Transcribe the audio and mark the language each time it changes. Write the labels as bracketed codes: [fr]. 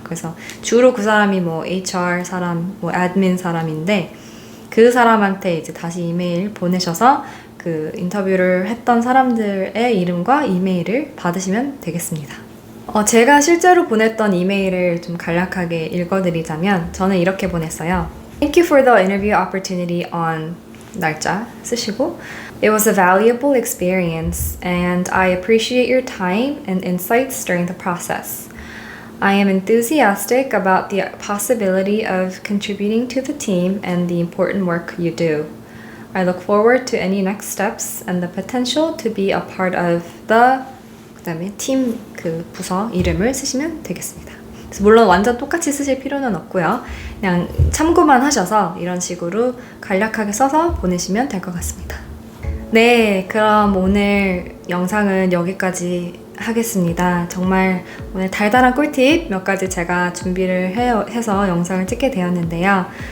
[ko] 그래서 주로 그 사람이 뭐 HR 사람, 뭐 admin 사람인데 그 사람한테 이제 다시 이메일 보내셔서 그 인터뷰를 했던 사람들의 이름과 이메일을 받으시면 되겠습니다. 제가 실제로 보냈던 이메일을 좀 간략하게 읽어드리자면 저는 이렇게 보냈어요. [en] Thank you for the interview opportunity on [ko] 날짜 쓰시고 [en] It was a valuable experience and I appreciate your time and insights during the process. I am enthusiastic about the possibility of contributing to the team and the important work you do. I look forward to any next steps and the potential to be a part of [ko] 그다음에 팀 부서 이름을 쓰시면 되겠습니다. 그래서 물론 완전 똑같이 쓰실 필요는 없고요. 그냥 참고만 하셔서 이런 식으로 간략하게 써서 보내시면 될 것 같습니다. 네, 그럼 오늘 영상은 여기까지 하겠습니다. 정말 오늘 달달한 꿀팁 몇 가지 제가 준비를 해서 영상을 찍게 되었는데요.